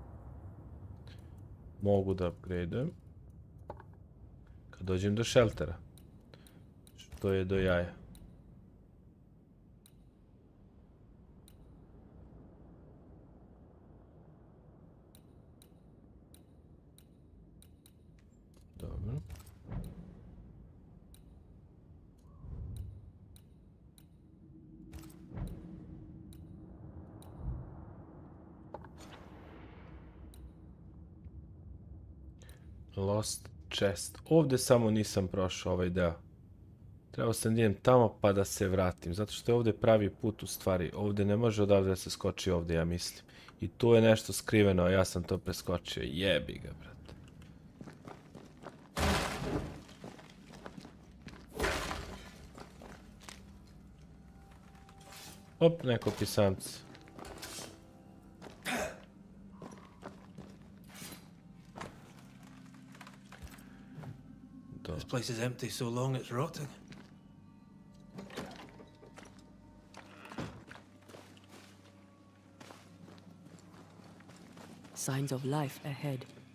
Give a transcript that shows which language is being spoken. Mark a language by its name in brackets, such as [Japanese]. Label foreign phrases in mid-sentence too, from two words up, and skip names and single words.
[Serbian] Mogu da upgradeujem. Kad dođem do šeltera. Što je do jaja. Dobro. [English] Lost chest. [Serbian] Ovdje samo nisam prošao ovaj deo. Trebao sam da idem tamo pa da se vratim. Zato što je ovdje pravi put u stvari. Ovdje ne može odavde da se skoči ovdje, ja mislim. I tu je nešto skriveno, a ja sam to preskočio. Jebi ga, brate. Hop, neko pisamce. [English] This place is empty so long it's rotting. Signs of life ahead.